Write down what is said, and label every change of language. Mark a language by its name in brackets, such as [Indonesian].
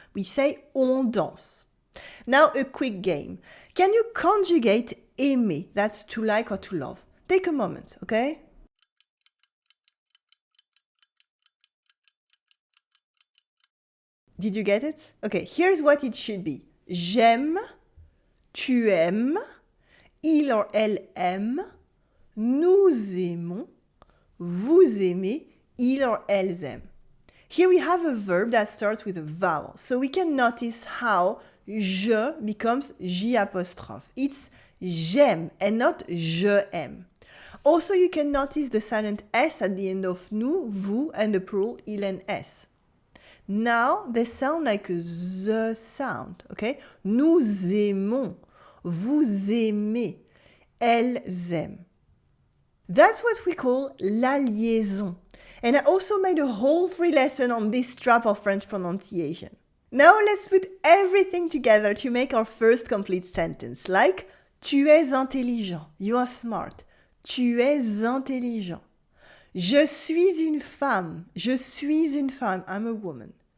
[English] We say [French] on danse. [English] Now a quick game. Can you conjugate aimer? That's to like or to love. Take a moment, okay? Did you get it? Okay, here's what it should be. [French] J'aime, tu aimes, il or elle aime, nous aimons, vous aimez, il or elles aiment. [English] Here we have a verb that starts with a vowel. So we can notice how je becomes j apostrophe. It's j'aime and not je aime. Also, you can notice the silent s at the end of nous, vous, and the plural il and s. Now, they sound like a the sound, okay? [French] Nous aimons, vous aimez, elles aiment. [English] That's what we call la liaison. And I also made a whole free lesson on this trap of French pronunciation. Now let's put everything together to make our first complete sentence, like [French] tu es intelligent, [English] you are smart. [French] Tu es intelligent. Je suis une femme, [English] I'm a woman.